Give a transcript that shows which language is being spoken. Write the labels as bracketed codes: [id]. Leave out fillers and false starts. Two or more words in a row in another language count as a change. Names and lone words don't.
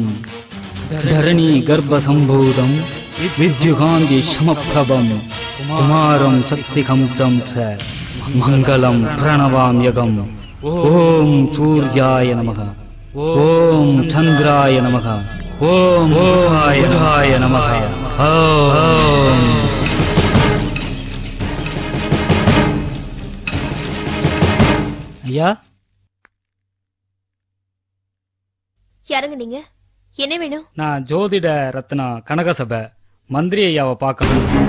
[sa] धरणी गर्भसम्भूतं विद्युकान्ति शमप्रभं कुमारं शक्तिकं च मङ्गलं प्रणवाम्यगम् ॐ सूर्याय नमः ॐ चन्द्राय नमः ॐ बुधाय नमः ॐ ஐயா [ta] யாருங்க நீங்க? என்ன வேணும்? நான் ஜோதிட ரத்னா கனகசபை மந்திரி ஐயாவை பார்க்கணும்.